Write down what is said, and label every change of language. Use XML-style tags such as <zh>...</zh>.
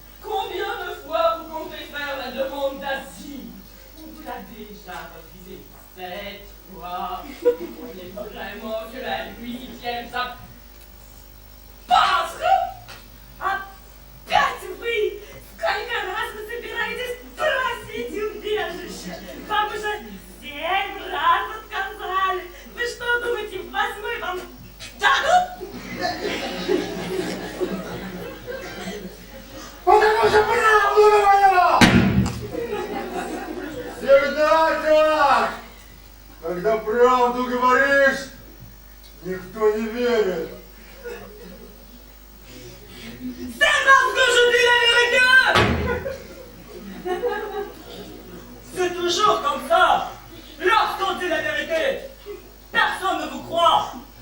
<fr>Combien de fois vous comptez faire la demande d'asile? On vous l'a déjà refusé 7 fois. Vous croyez vraiment que la 8e, ça passera?</fr> <ru>Опять вы! Сколько раз вы собираетесь спросить убежище? Вам уже 7 раз отказали. Вы что думаете, в 8-й вам дадут? Потому что правду говорила! Всегда так! Когда правду говоришь, никто не верит.</ru> <fr>C'est parce que je dis la vérité! C'est toujours comme ça! Lorsqu'on dit la vérité, personne ne vous croit!</fr>